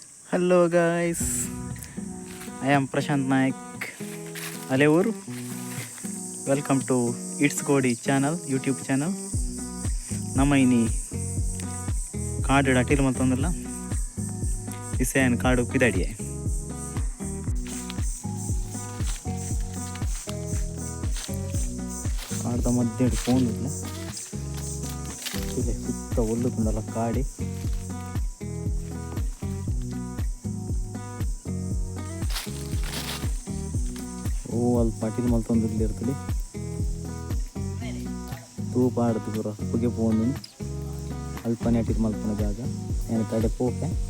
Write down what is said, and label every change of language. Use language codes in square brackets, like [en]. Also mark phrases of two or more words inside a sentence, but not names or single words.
[en] Hello guys, I am Prashant Naik, Alevur. Welcome to It's Godi channel, YouTube channel. [tcy] ನಮ್ಮ ಇನಿ ಕಾಡು ಅಟಿಲ್ ಮತ್ತೊಂದಿಲ್ಲ ಇಸೇನ್ ಕಾಡು ಪಿದಾಡಿಯೆ ಕಾಡ್ದ ಮಧ್ಯೆ ಫೋನ್ ಇಲ್ಲ ಇದೆ ಸುತ್ತ ಒಲ್ಲುತ್ತಲ್ಲ ಕಾಡಿ ಓ ಅಲ್ಲಿ ಪಟಿಲ್ ಮಲ್ತೊಂದಿರ್ಲಿ ಇರ್ತದೆ ತೂಪ ಆಡ್ತು ಪೂರ ಪುಗೆ ಪೋಂದು ಅಲ್ಪನೆ ಅಟ್ಟಿಗೆ ಮಲ್ಪನ ಜಾಗ ಏನು ತಡೆ ಪೋಕೆ